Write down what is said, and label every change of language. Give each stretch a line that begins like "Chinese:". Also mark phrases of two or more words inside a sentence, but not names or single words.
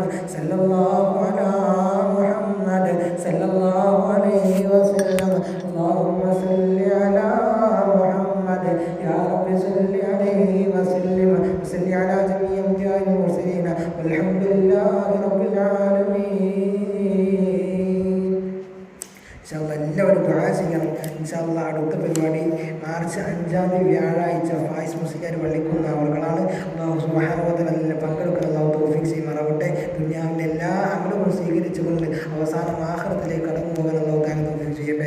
Arabic: صلى الله على محمد صلى الله عليه وسلم. اللهم صل على محمد يا رب صل عليه وسلم. وصل على جميع أنبياء المرسلين والحمد لله رب العالمين.
Malayalam: എല്ലാവരും ദുആ ചെയ്യണം.
Arabic: إن شاء الله
Malayalam: അടുത്ത പരിപാടി മാർച്ച് 5 വ്യാഴാഴ്ച ഫായിസ് മുസ്ലിയാർ പള്ളിക്കുന്ന അവർകളാണ്.
Arabic: الله سبحانه وتعالى
Malayalam: പങ്കെടുക്കുന്ന അല്ലാഹു തൗഫീഖ് ചെയ്യുമാറാവട്ടെ. ദുനിയാവിൻ്റെ എല്ലാ അമലുകളും സ്വീകരിച്ചുകൊണ്ട് അവസാനം ആഖിറത്തിലേക്ക് കടന്നു പോകാൻ
Arabic: الله تعالى
Malayalam: തൗഫീഖ് ചെയ്യട്ടെ.